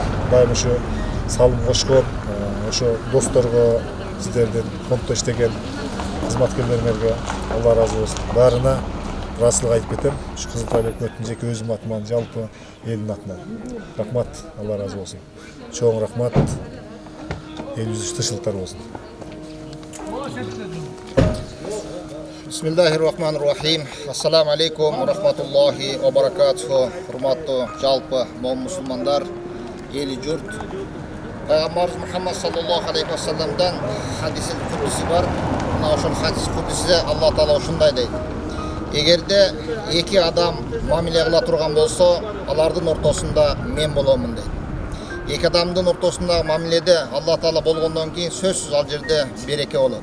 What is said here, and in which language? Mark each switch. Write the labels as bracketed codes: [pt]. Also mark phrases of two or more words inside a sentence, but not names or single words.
[ky] Дайым ушу салым кошкон, ошо досторго, сиздердин фонддо иштеген кызматкерлериңерге Алла разы болсун. Баарына ыраазычылык айтып кетем. Ушу Кызылтай өкмөттүн жеке өзүм атыман, жалпы элдин атынан. Рахмат, Алла разы болсун. Чоң рахмат. Элибиз тынччылыктар болсун. [ar] بسم الله الرحمن الرحيم. السلام عليكم ورحمة الله وبركاته. [ky] Урматтуу жалпы момун мусулмандар, эли журт. Пайгамбарыбыз Мухаммад [ar] صلى الله عليه وسلم الحديث القدسي [ky] бар. Мына ошол хадис кудусиде Алла Таала ушундай дейт. Эгерде эки адам мамиле кыла турган болсо, алардын ортосунда мен боломун дейт. Эки адамдын ортосундагы мамиледе Алла Таала болгондон кийин сөзсүз ал жерде береке болот.